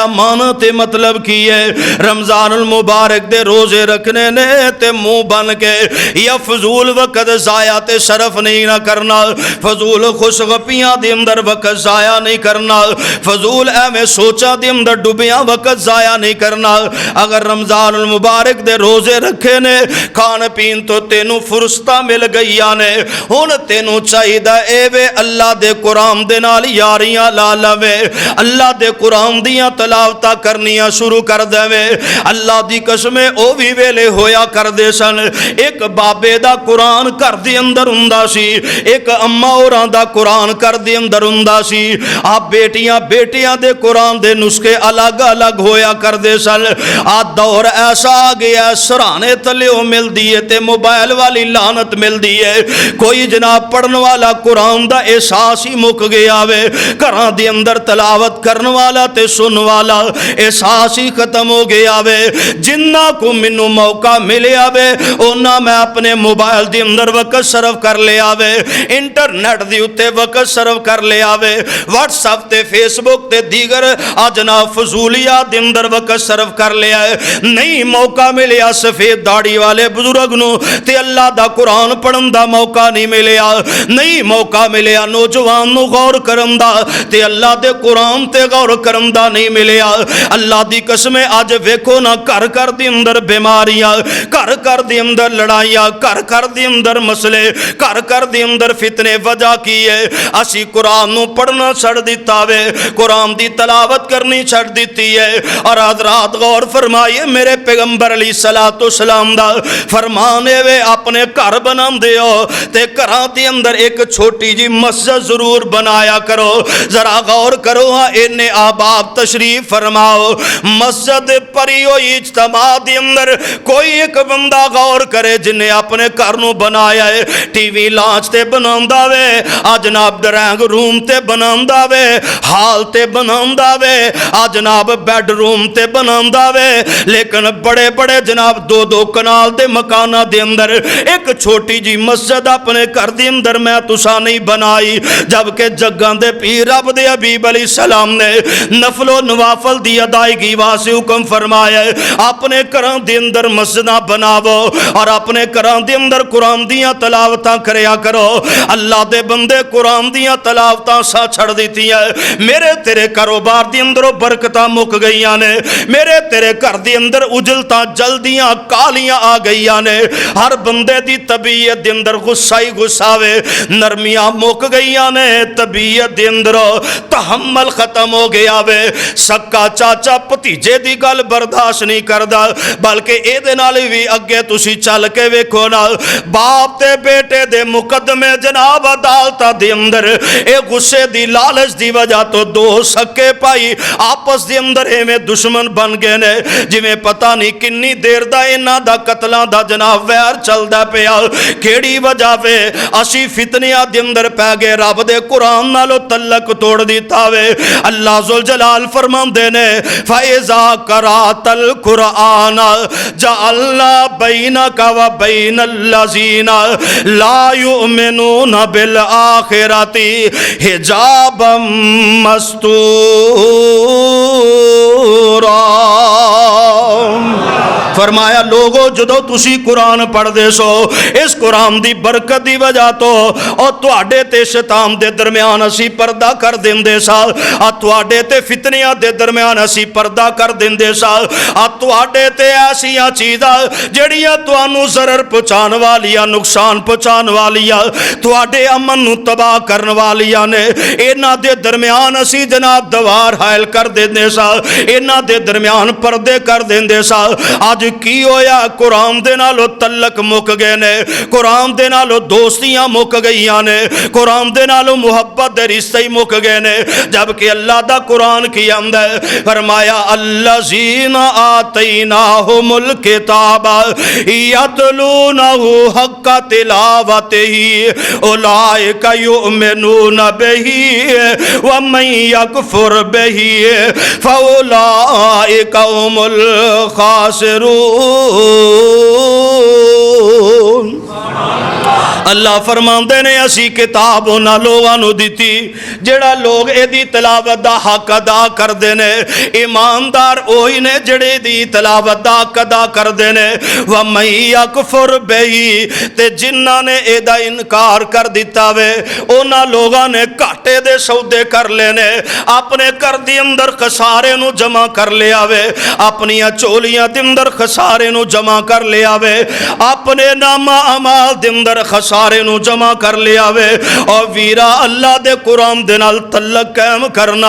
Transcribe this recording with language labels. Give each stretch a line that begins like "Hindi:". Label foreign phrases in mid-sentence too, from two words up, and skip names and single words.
Punjabi: مانا تے مطلب کی ہے رمضان المبارک دے روزے رکھنے نے تے منہ بن کے یا فضول وقت ضائع تے صرف نہیں نہ کرنا, فضول خوش غپیاں دے اندر وقت ضائع نہیں کرنا, فضول ایویں سوچاں دے اندر ڈوبیاں وقت ضائع نہیں کرنا. اگر رمضان المبارک دے روزے رکھے نے کھان پین تو تینوں فرصتاں مل گئی نے, ہن تینوں چاہیدا اے وے اللہ دے قرآن دے نال یاریاں لا لوے, اللہ دے قرآن دیاں تلاوتاں کرنیاں شروع کر دے. اللہ دی قسمیں او بھی ویلے ہویا کر دے سن, ایک بابے دا قرآن گھر دے اندر ہوندا سی, ایک اماں اوراں دا قرآن گھر دے اندر ہوندا سی. آپ بیٹیاں دے قرآن دے نسخے الگ الگ ہویا کر دے سن. آ دور ایسا آ گیا سرانے تلیوں مل دیے تے موبائل والی لعنت مل دیے, کوئی جناب پڑھن والا قرآن دا احساس ہی مک گیا وے, گھراں دے اندر تلاوت کرن والا تے سن والا احساس ہی ختم ہو گیا وے. جنہ کو منو موقع ملیا وے اونا میں اپنے موبائل دے اندر وقت صرف کر لیا وے, انٹرنیٹ دی اتے وقت صرف کر لیا وے, واٹس ایپ تے فیس بک تے دیگر جناب فضولیات دے اندر وقت صرف کر لیا ہے. نہیں موقع ملیا سفید داڑھی والے بزرگ نو تے اللہ دا قرآن پڑھن دا موقع نہیں ملیا, نہیں موقع ملیا نوجوان نو غور کرن دا تے اللہ دے قرآن تے غور کرن دا نہیں ملیا. اللہ دی قسمیں آج ویکھو نا گھر گھر دے اندر بیماریاں, گھر گھر دے اندر لڑائیاں, گھر گھر دے اندر مسئلے, گھر گھر دے اندر فتنے. وجہ کی ہے اسی قرآن نو پڑھنا چھڑ دیتا وے, قرآن دی تلاوت کرنی چھڑ دیتی ہے. اور حضرات غور فرمائیے میرے پیغمبر
Arabic: علیہ السلام
Punjabi: دا فرمانے وے اپنے گھر بنام دے ہو تے گھراں دے اندر ایک چھوٹی جی مسجد ضرور بنایا کرو. ذرا غور کرو ہاں انہیں آباب تشریف فرماؤ, مسجد پری ہوئی اجتماع دے اندر کوئی ایک بندہ غور کرے جنہیں اپنے گھر نو بنایا ہے.
English: TV lounge
Punjabi: تے بناوندا وے, جناب
English: drawing room
Punjabi: تے بناوندا وے, ہال تے بناوندا وے, جناب
English: bedroom
Punjabi: تے بناوندا وے, لیکن بڑے بڑے جناب دو دو کنال دے مکانہ دے اندر ایک چھوٹی جی مسجد اپنے گھر دے اندر میں تسا نہیں بنائی. جبکہ جگاں دے پیر رب دے حبیب
Arabic: علیہ السلام
Punjabi: نے نفل و نوافل دی ادائیگی واسطے حکم فرمایا ہے اپنے گھراں دے اندر مسجداں بناو اور اپنے گھراں دے اندر قرآن دیاں تلاوتاں کریا کرو. اللہ دے بندے قرآن دیاں تلاوتاں سا چھڑ دیتی ہے. میرے تیرے کاروبار دے اندر برکتاں مک گئیاں نے, میرے تیرے گھر دے اندر اجلتاں جلدیاں کالیاں آ گئیاں نے, ہر بندے دی طبیعت دے اندر غصہ ہی غصہ وے، نرمیاں مک گئیاں نے، طبیعت دے اندر تحمل ختم ہو گیا وے، سکا چاچا بھتیجے دی گل برداشت نہیں کردا، بلکہ اے دے نال وی اگے تسی چل کے ویکھو نا، باپ تے بیٹے دے مقدمے جناب عدالتاں دے اندر اے غصے دی لالچ دی وجہ تو دو سکے پائی آپس دے اندر ایویں دشمن بن گئے نے، جویں پتہ نہیں کنی دیر دا انہاں دا قتلاں دا جناب ویر چلدا پیا، کیڑی وجہ وے؟ اسی فتنیاں دے اندر پے گئے، رب دے قرآن نالو تعلق توڑ دیتا وے۔ اللہ ذوالجلال فرماندے نے
Arabic: فَإِذَا قَرَأْتَ الْقُرْآنَ جَعَلْنَا بَيْنَكَ وَبَيْنَ الَّذِينَ لَا يُؤْمِنُونَ بِالْآخِرَةِ حِجَابًا مَسْتُورًا۔
Punjabi: فرمایا لوگو جدو تسی قرآن پڑھ دے سو، اس قرآن دی برکت دی وجہ تو اور تواڈے تے شیطان دے درمیان اسی پردہ کر دیندے سا، اور تواڈے تے فتنیاں دے درمیان اسی پردہ کر دیندے سا، اور تواڈے تے ایسیاں چیزاں جڑیاں توانو ضرر پہنچان والیاں، نقصان پہنچان والیاں، تواڈے امن نو تباہ کرن والیاں نے، انہاں دے درمیان اسی جناب دوار حائل کر دیندے سا، انہاں دے درمیان پردے کر دیندے سا۔ آج کی ہویا؟ قرآن دے نالو تعلق مک گئے نے، قرآن دے نالو دوستیاں مک گئیاں نے، قرآن دے نالو محبت دے رشتے ہی مک گئے نے، جبکہ اللہ دا قرآن کی آندا ہے، فرمایا
Arabic: الذین آتیناہم الکتاب یتلونہ حق تلاوتہ اولئک یؤمنون بہ ومن یکفر بہ فاولئک هم الخاسرون۔
Punjabi: اللہ فرماندے نے اسی کتاب انہاں لوگاں نو دتی جڑا لوگ اے دی تلاوت دا حق ادا کردے نے، ایماندار اوہی نے جڑے دی تلاوت دا حق ادا کردے نے،
Arabic: وَمَن یَکْفُرْ بِهِ
Punjabi: تے جنہاں نے اے دا انکار کر دیتا وے انہاں لوگاں نے گھاٹے دے سودے کر لینے، اپنے گھر دی اندر خسارے نو جمع کر لیا وے، اپنی چولیاں دے اندر خسارے نو جمع کر لیا وے، اپنے نامہ اعمال دے اندر خسارے نو جمع کر لیا وے، اور ویرا اللہ دے قرآن دے نال تعلق قائم کرنا۔